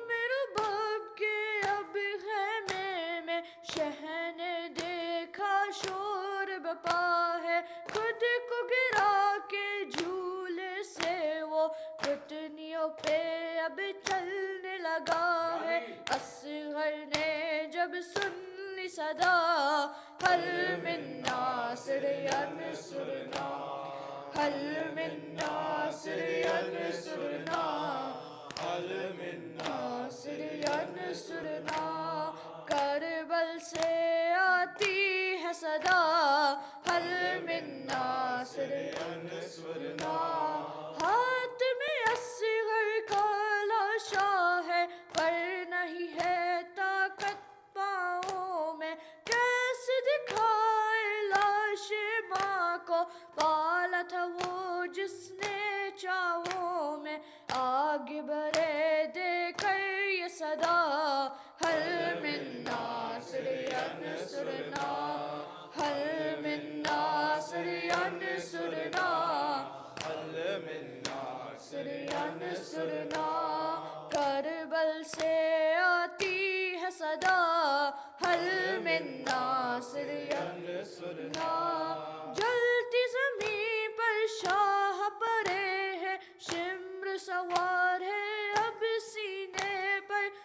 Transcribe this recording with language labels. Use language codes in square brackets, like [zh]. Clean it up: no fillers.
[ur] رباب کے اب خیمے میں شہ نے دیکھا شور بپا ہے, خود کو گرا کے جھولے سے وہ گھٹنیوں پہ اب چلنے لگا ہے. اصغر نے جب سن لی صدا [ar] هل من ناصر ینصرنا هل من ناصر ینصرنا هل من ناصر ینصرنا [ur] کربل سے آتی ہے صدا [ar] هل من ناصر ینصرنا. [ur] ہاتھ میں اصغر کا لاشا ہے پر نہیں ہے طاقت پاؤں میں. کیسے دکھائے لاش ماں کو پالا تھا وہ جس نے چاہوں میں. آگے بڑھے دے کر یہ صدا [ar] هل من ناصر ینصرنا هل من ناصر ینصرنا هل من ناصر ینصرنا. [ur] کربل سے آتی ہے صدا [ar] هل من ناصر ینصرنا. [ur] جلتی زمین پر شاہ پڑے ہیں شمر سوار ہے اب سینے پر.